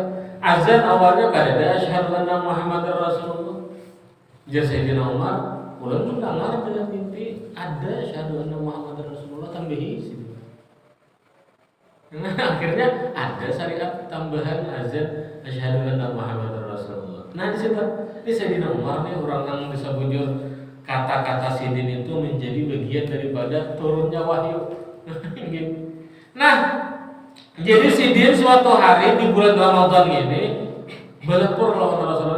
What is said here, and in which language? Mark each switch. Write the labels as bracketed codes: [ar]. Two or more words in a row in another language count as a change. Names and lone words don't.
[bjn] Azan awalnya kada ada [ar] أشهد أن محمدا رسول الله. [bjn] Jadi Sayyidina Umar ulang pun dengar dengan mimpi ada [ar] أشهد أن محمدا رسول الله [bjn] tambahi sih. [id] Nah, akhirnya ada syariat tambahan azan [ar] أشهد أن محمدا رسول الله. [bjn] Nah, di situ ini Sayyidina Umar nih orang yang bisa bujur kata-kata Sidin itu menjadi bagian daripada turunnya wahyu. [id] Nah, jadi Sidin suatu hari di bulan Ramadan ini Berlapor lawan Rasulullah.